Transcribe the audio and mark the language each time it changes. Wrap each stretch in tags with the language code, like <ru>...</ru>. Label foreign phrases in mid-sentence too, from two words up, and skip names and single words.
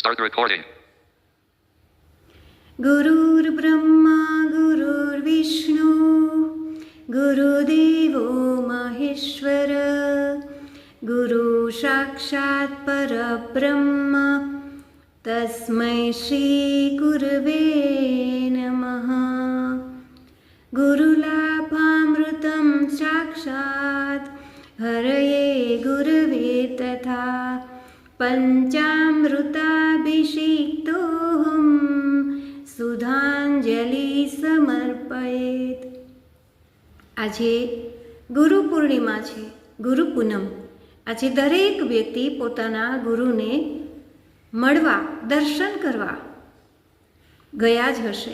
<en>Start recording.</en> <sa>गुरुर्ब्रह्मा गुरुर्विष्णु गुरुदेवो महेश्वर गुरु साक्षात् परब्रह्म तस्मै श्री गुरवे नमः। गुरुलाभामृतं साक्षात् हरये गुरवे तथा पंचामृताभिषिक्तोऽहं सुधांजलि समर्पयेत।</sa> <gu>આજે ગુરુ પૂર્ણિમા છે, ગુરુ પૂનમ। આજે દરેક વ્યક્તિ પોતાના ગુરુને મળવા, દર્શન કરવા ગયા જ હશે।</gu>